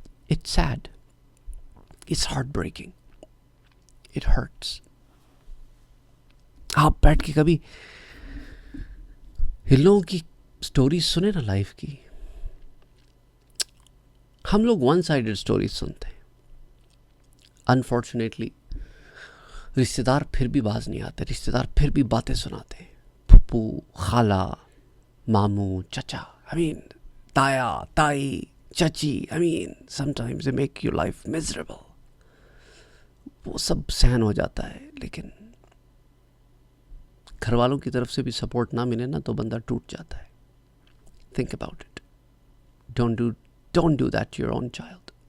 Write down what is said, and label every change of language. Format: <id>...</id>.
<en>it's sad, it's heartbreaking, it hurts.</en> <ur>آپ بیٹھ کے کبھی ان لوگوں کی سٹوریز سنیں نا لائف کی. ہم لوگ ون سائیڈڈ سٹوریز سنتے ہیں. انفارچونیٹلی رشتہ دار پھر بھی باز نہیں آتے، رشتہ دار پھر بھی باتیں سناتے ہیں. پھپھو، خالہ، ماموں، چچا، تایا، تائی، چچی.</ur> <en>sometimes they make your life miserable.</en> <ur>وہ سب سہن ہو جاتا ہے، لیکن گھر والوں کی طرف سے بھی سپورٹ نہ ملے نا تو بندہ ٹوٹ جاتا ہے.</ur> <en>think about it. don't do that to your own child.</en>